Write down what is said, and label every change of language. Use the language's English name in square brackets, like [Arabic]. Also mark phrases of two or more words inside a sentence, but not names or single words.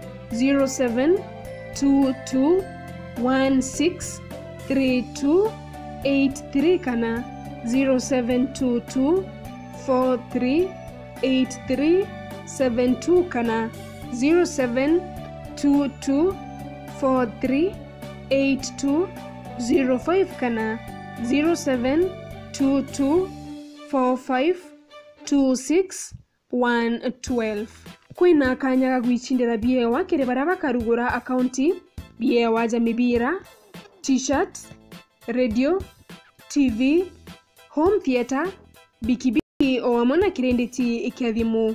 [Meru] 0722163283 kana 0722438372 kana 0722438205 kana 0722452612. Kwina kanya gwicindira biewa kire baraba karugura akaunti biewa ja mibira, [English] t-shirt, radio, TV, home theater, [Meru] bikibiki o amona kirenditi ikiathimu.